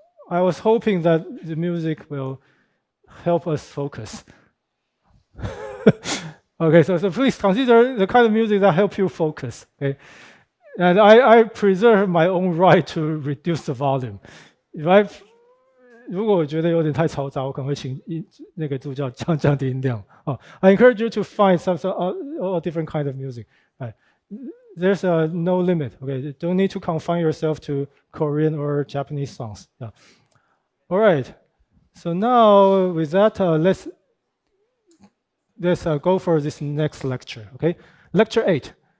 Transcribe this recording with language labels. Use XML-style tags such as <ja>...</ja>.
<en>I was hoping that the music will help us focus. Okay, so please consider the kind of music that help you focus. Okay, and I preserve my own right to reduce the volume.</en> <zh>如果我觉得有点太嘈杂，我可能会请那个助教降低音量。</zh> <en>I encourage you to find some all different kind of music. Right. There's no limit. Okay, you don't need to confine yourself to Korean or Japanese songs. Yeah. All right. So now with that, let's let's go for this next lecture, okay? Lecture 8.</en>